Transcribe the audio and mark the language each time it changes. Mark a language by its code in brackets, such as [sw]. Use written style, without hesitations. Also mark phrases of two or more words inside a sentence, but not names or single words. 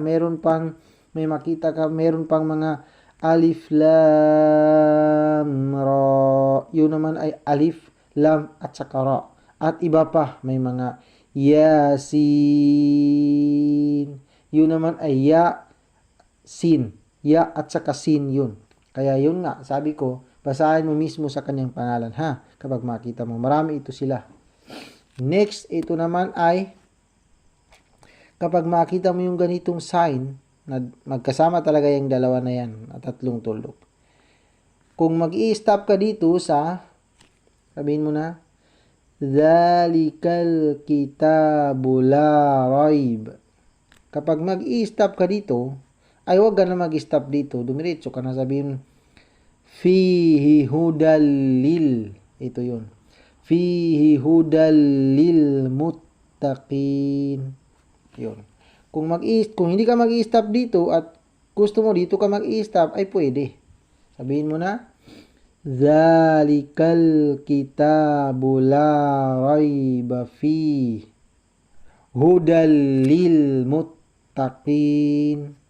[tl] Meron pang mga alif, lam, ra. Yun naman ay alif, lam, at saka ra. At iba pa, may mga yasin, Yun naman ay ya, sin. Ya at saka sin yun. Kaya yun nga, sabi ko, basahin mo mismo sa kanyang pangalan ha. Kapag makita mo, marami ito sila. Next, ito naman ay, kapag makita mo yung ganitong sign, na magkasama talaga yung dalawa na yan, at tatlong tuldok. Kung mag-i-stop ka dito sa, sabihin mo na, [ar] ذلك الكتاب لا ريب. [tl] Kapag mag-i-stop ka dito, ay huwag ka na mag-stop dito. Dumiretso ka na, sabihin, [ar] فيه هدى لل. [tl] Ito yun. [ar] فيه هدى للمتقين. [tl] Yun. Kung hindi ka mag-i-stop dito at gusto mo dito ka mag-i-stop, ay pwede. Sabihin mo na, [ar] ذلك الكتاب لا ريب فيه هدى للمتقين.